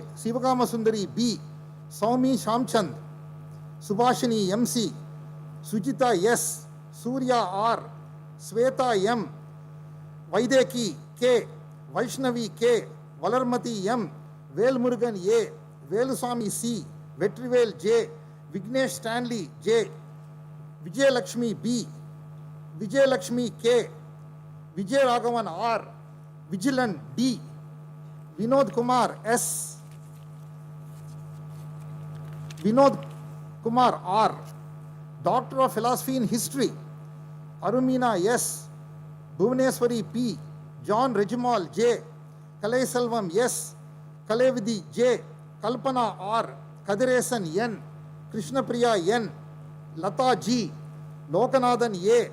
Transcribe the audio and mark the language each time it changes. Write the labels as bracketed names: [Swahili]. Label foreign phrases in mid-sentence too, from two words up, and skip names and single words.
[English] Sivagama Sundari B. Saumi Shamchand. Subhashini M.C. Sujita S. Surya R. Sweta M. Vaideki K. Vaishnavi K. Valarmati M. Velmurugan A. Veluswami C. Vetrivel J. Vignesh Stanley J. Vijay Lakshmi B. Vijay Lakshmi K. Vijay Raghavan R. Vigilan D. Vinod Kumar S. Vinod Kumar R. Doctor of Philosophy in History. Arumina S. Bhuvaneswari P. John Regimal J. Kalai Selvam S. Kalevidi J. Kalpana R. Kadiresan N. Krishnapriya N. Lata G. Lokanathan A.